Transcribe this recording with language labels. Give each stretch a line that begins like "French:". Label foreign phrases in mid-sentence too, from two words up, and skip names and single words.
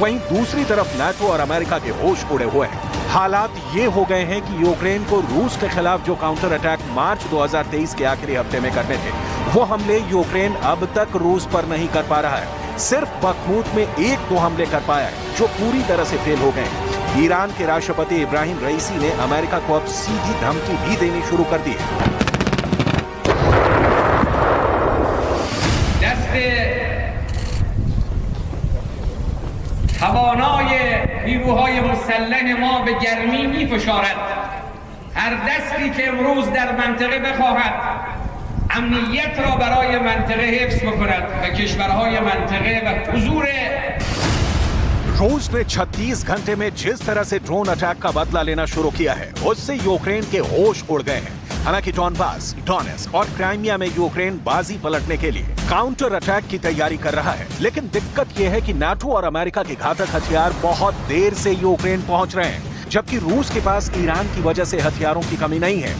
Hindi: वहीं दूसरी तरफ नेटो और अमेरिका के होश उड़े हुए हैं। हालात ये हो गए हैं कि यूक्रेन को रूस के खिलाफ जो
English: counter attack
Hindi: मार्च 2023 के आखिरी हफ्ते में करने थे, वो हमले यूक्रेन अब तक रूस पर नहीं कर पा रहा है। सिर्फ बखमूत में 1-2 हमले कर पाया है, जो पूरी तरह से फेल हो गए। ईरान के राष्ट्रपति इब्राहिम रईसी ने अमेरिका को अब सीधी धमकी भी देनी शुरू कर दी है।
Persian: توانای نیروهای مسلح ما به گرمی می‌فشارد. هر دستی که امروز در منطقه بخواهد امنیت را برای منطقه حفظ بکند و کشورهای منطقه و حضور
Hindi: रूस ने 36 घंटे में जिस तरह से
English: drone attack
Hindi: का बदला लेना शुरू किया है, उससे यूक्रेन के होश उड़ गए हैं। हालांकि डॉनबास, डोनेट्स्क और क्राइमिया में यूक्रेन बाजी पलटने के लिए
English: counter attack
Hindi: की तैयारी कर रहा है। लेकिन दिक्कत यह है कि नाटो और अमेरिका के घातक हथियार बहुत देर से यूक्रेन पहुंच रहे हैं, जबकि रूस के पास ईरान की वजह से हथियारों की कमी नहीं है।